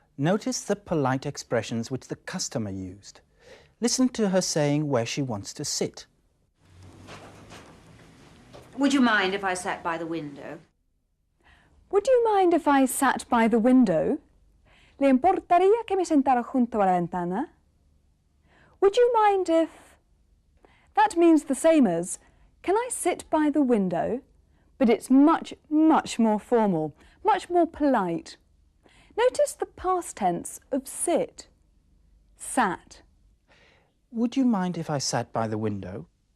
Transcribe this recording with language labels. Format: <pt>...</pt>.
<en>Notice the polite expressions which the customer used. Listen to her saying where she wants to sit. Would you mind if I sat by the window? Would you mind if I sat by the window?</en> <es>¿Le importaría que me sentara junto a la ventana?</es> <en>Would you mind if... That means the same as, can I sit by the window? But it's much, much more formal, much more polite. Notice the past tense of sit. Sat. Would you mind if I sat by the window?</en>